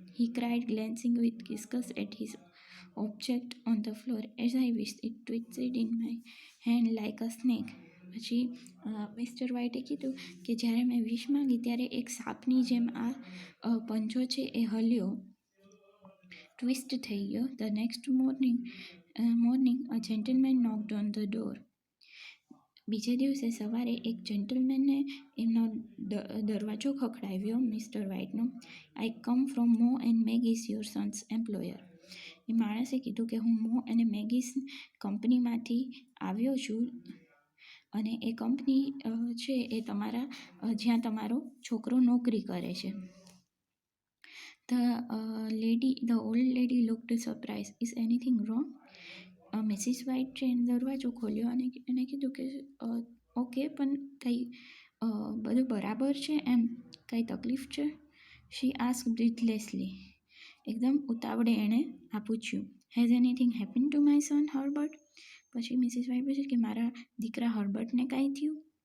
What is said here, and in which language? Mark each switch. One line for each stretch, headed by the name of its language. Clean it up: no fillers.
English: He cried, glancing with disgust at his object on the floor. As I wished, it twisted in my hand like a snake.
Gujarati: પછી mister વ્હાઇટે કીધું કે જ્યારે મેં વિશ માગી ત્યારે એક સાપની જેમ આ પંજો છે એ હલ્યો, ટ્વિસ્ટ થઈ ગયો.
English: The next morning, a gentleman knocked on the door.
Gujarati: બીજે દિવસે સવારે એક જેન્ટલમેનને એમનો દરવાજો ખખડાવ્યો mister વ્હાઇટનો.
English: "I come from Mo and Maggie's, your son's employer."
Gujarati: એ માણસે કીધું કે હું મો અને મેગીસ કંપનીમાંથી આવ્યો છું અને એ કંપની છે એ જ્યાં તમારો છોકરો નોકરી કરે છે.
English: The old lady looked surprised. "Is anything wrong?"
Gujarati: Mrs white છે એને દરવાજો ખોલ્યો અને એને કીધું કે ઓકે પણ કંઈ બધું બરાબર છે એમ કંઈ તકલીફ છે?
English: She ask breathlessly.
Gujarati: એકદમ ઉતાવળે એણે આ પૂછ્યું.
English: "Has anything happen to my son Herbert?"
Gujarati: પછી મિસિસ વ્હાઇટ પૂછે કે મારા દીકરા હર્બર્ટને કાંઈ થયું?